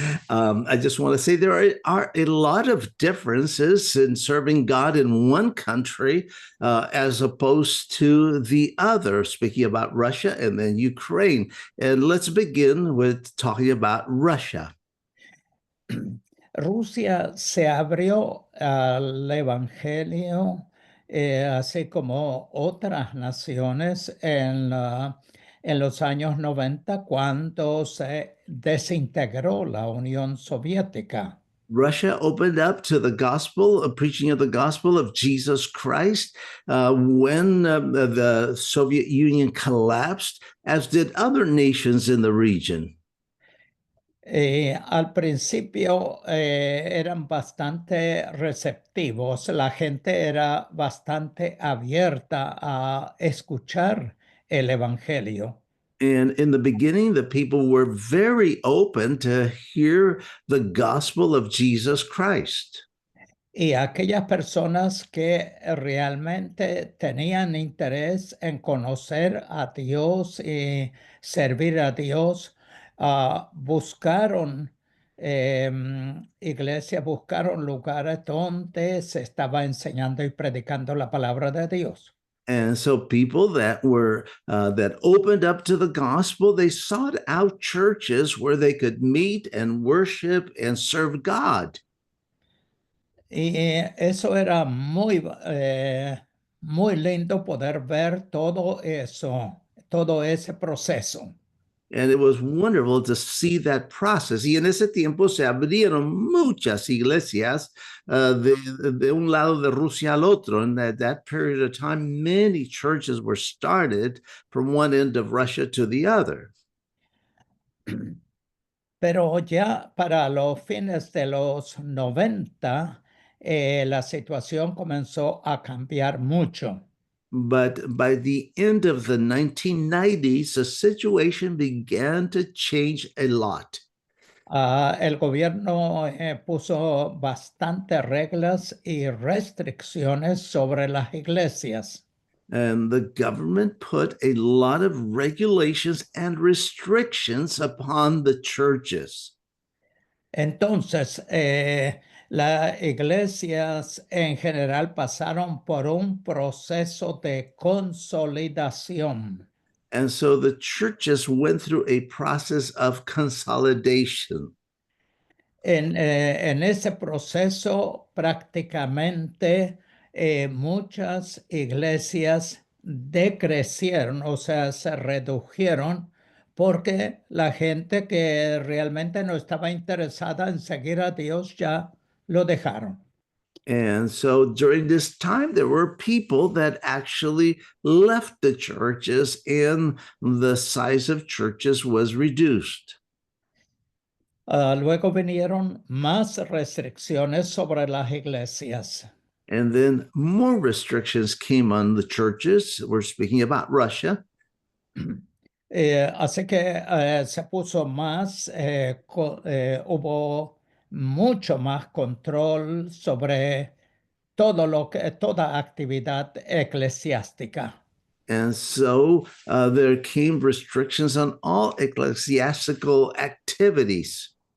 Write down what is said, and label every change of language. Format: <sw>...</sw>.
<en>I just want to say there are a lot of differences in serving God in one country as opposed to the other, speaking about Russia and then Ukraine. And let's begin with talking about Russia.</en> <es>Rusia se abrió al Evangelio, así como otras naciones en los años 90, cuando se desintegró la Unión Soviética.</es> <en>Russia opened up to the gospel, preaching of the gospel of Jesus Christ when the Soviet Union collapsed, as did other nations in the region.</en> <es>Al principio eran bastante receptivos, la gente era bastante abierta a escuchar el Evangelio.</es> <en>And in the beginning, the people were very open to hear the gospel of Jesus Christ.</en> <es>Y aquellas personas que realmente tenían interés en conocer a Dios y servir a Dios, buscaron iglesias, buscaron lugares donde se estaba enseñando y predicando la palabra de Dios.</es> <en>And so people that were that opened up to the gospel, they sought out churches where they could meet and worship and serve God.</en> <es>Y eso era muy muy lindo poder ver todo eso, todo ese proceso.</es> <en>And it was wonderful to see that process.</en> <es>Y en ese tiempo se abrieron muchas iglesias de un lado de Rusia al otro.</es> <en>In that period of time, many churches were started from one end of Russia to the other.</en> <es>Pero ya para los fines de los 90, la situación comenzó a cambiar mucho.</es> <en>But by the end of the 1990s, the situation began to change a lot.</en> <es>El gobierno puso bastantes reglas y restricciones sobre las iglesias.</es> <en>And the government put a lot of regulations and restrictions upon the churches.</en> <es>Entonces, las iglesias en general pasaron por un proceso de consolidación.</es> <en>And so the churches went through a process of consolidation.</en> <es>En ese proceso prácticamente muchas iglesias decrecieron, o sea, se redujeron porque la gente que realmente no estaba interesada en seguir a Dios ya lo dejaron.</es> <en>And so during this time, there were people that actually left the churches, and the size of churches was reduced.</en> <es>Luego vinieron más restricciones sobre las iglesias.</es> <en>And then more restrictions came on the churches. We're speaking about Russia.</en> <es>Así que se puso más, hubo mucho más control sobre toda actividad eclesiástica.</es> <en>And so there came restrictions on all ecclesiastical activities.</en>